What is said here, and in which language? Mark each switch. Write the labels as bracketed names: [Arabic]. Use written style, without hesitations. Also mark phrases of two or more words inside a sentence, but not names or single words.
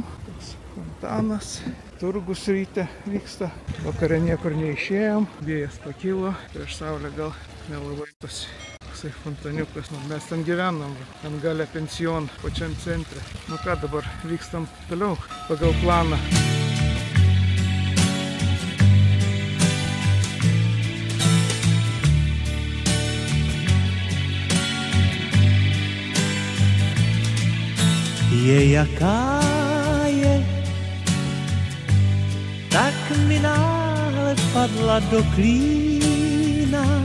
[Lithuanian] Tas fontanas. Turgus ryte vyksta. Vakare niekur neišėjom. Vėjas pakilo. Prieš saulę gal nelabai toksai fontaniukas. Mes ten gyvenam. Ten gale pension pačiam centre. Nu ką, dabar vykstam toliau pagal planą. [Czech] Je jaká je, tak mi náhle padla do klína.